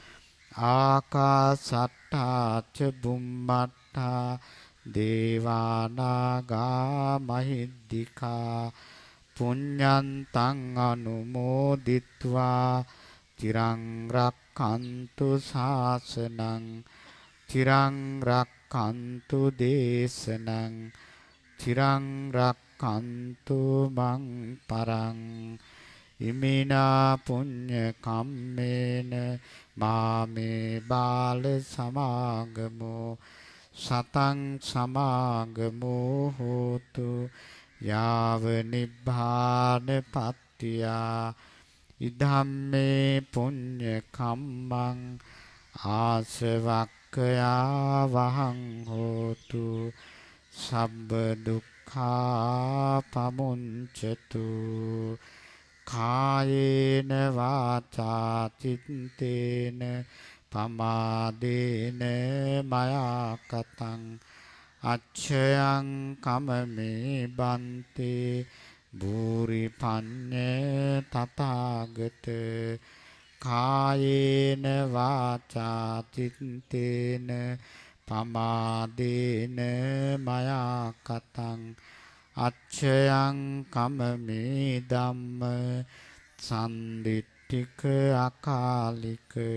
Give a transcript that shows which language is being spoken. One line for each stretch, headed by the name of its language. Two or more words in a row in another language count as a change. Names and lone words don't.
Pali: ආකාසට්ටා ච බුම්මට්ටා දේවානාගා මහිද්దికා පුඤ්ඤන්තං අනුමෝදිත්වා චිරං රක්ඛන්තු ශාසනං චිරං රක්ඛන්තු දේශනං චිරං රක්ඛන්තු මං පරං. ඉමිනා පුඤ්ඤ කම්මේන මාමේ බාල සමාගමෝ සතං සමාගමෝ හෝතු යාව නිබ්බාන පත්තියා. ඉදම්මේ පුඤ්ඤ කම්මං ආසවක්ඛයා වහං හෝතු සබ්බ දුක්ඛා පමුංචතු. කායේන වාචා චිත්තේන පමාදේන මයා කතං අච්ඡයං කමමේ බන්තේ භූරි පඤ්ඤ තථාගත. කායේන වාචා චිත්තේන පමාදේන මයා කතං අච්ඡයං කමමේ ධම්ම සම්දිට්ඨික අකාලික.